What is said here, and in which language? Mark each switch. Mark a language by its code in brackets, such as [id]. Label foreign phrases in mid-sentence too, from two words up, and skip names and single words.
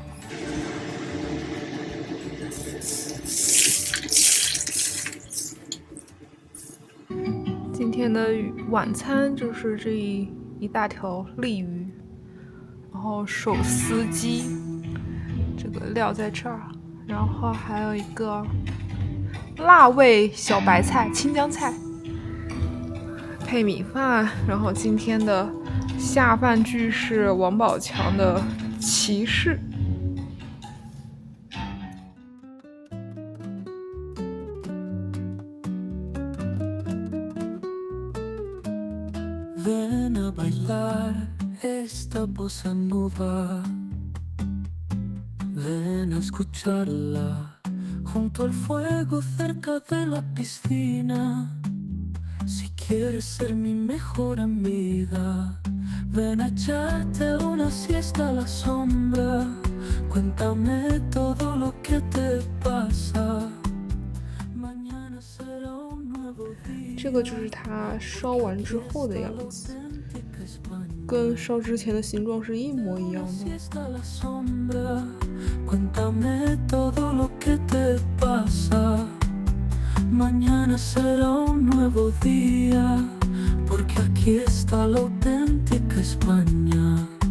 [zh] 今天的晚餐就是这一大条鲤鱼，然后手撕鸡，这个料在这儿，然后还有一个辣味小白菜、青江菜，配米饭。然后今天的下饭剧是王宝强的《骑士》。 [es] Ven a bailar esta bossa nova, ven a escucharla junto al fuego cerca de la piscina. Si quieres ser mi mejor amiga, ven a echarte una siesta a la sombra. Cuéntame todo lo que te pasa. Mañana será un nuevo día. [zh] 这个就是它烧完之后的样子，跟烧之前的形状是一模一样的。 [es] Cuéntame todo lo que te pasa. Mañana será un nuevo día, porque aquí está la auténtica España.